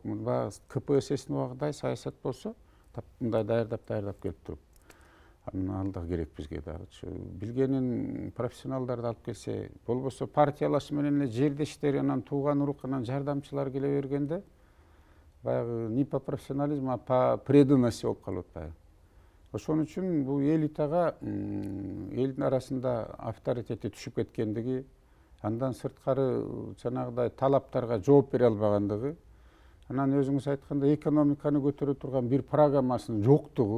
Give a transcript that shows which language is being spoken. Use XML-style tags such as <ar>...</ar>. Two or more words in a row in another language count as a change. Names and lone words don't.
<ky>Баягы КПССтин убагындай саясат болсо, мындай даярдап келип туруп. Анан ал да керек бизге дагычы. Билгенин профессионалдарды алып келсе, болбосо партиялашы менен эле жердештери, анан тууган урук, анан жардамчылар келе бергенде, баягы</ky> <ru>не по профессионализму, а по преданности</ru> <ky>болуп калып атпайбы. Ошон үчүн бул элитага элдин арасында авторитети түшүп кеткендиги, андан сырткары жанагыдай талаптарга жооп бере албагандыгы, анан өзүңүз айткандай экономиканы көтөрө турган бир программасынын жоктугу.</ky>